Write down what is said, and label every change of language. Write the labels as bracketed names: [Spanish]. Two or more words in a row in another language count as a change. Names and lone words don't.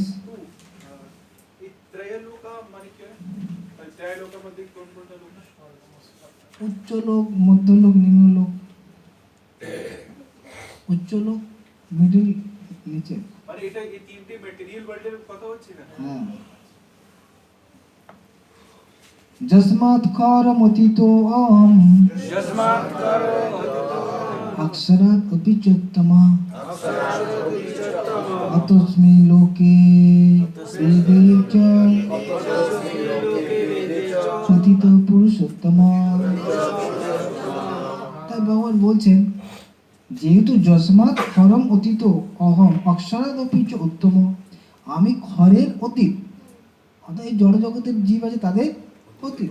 [Bangla] এই ত্রয়লোকা মানে কি হয়? [Marathi] ত্রয়লোকাमध्ये कोणकोणते लोक? [Bangla] উচ্চ লোক, মধ্যলোক, নিম্নলোক। উচ্চ লোক, মিডল, নিচে। মানে এটা এই তিনটে [English] material worldের [Bangla] কথা হচ্ছে না? [Sanskrit] হ্যাঁ। যস্মাৎ কারমতীতো অহম, যস্মাৎ কারমতীতো অক্ষরাৎ অপি চোত্তমঃ, অতস্মি লোকে বেদে চ পতিত পুরুষোত্তম। [Bangla] তাই ভগবান বলছেন, যেহেতু [Sanskrit] যস্মাৎ ক্ষরম অতীত অহম অক্ষরাৎ অপি চ উত্তম, [Bangla] আমি ক্ষরের অতীত, অর্থাৎ এই জড় জগতের জীব আছে তাদের অতীত।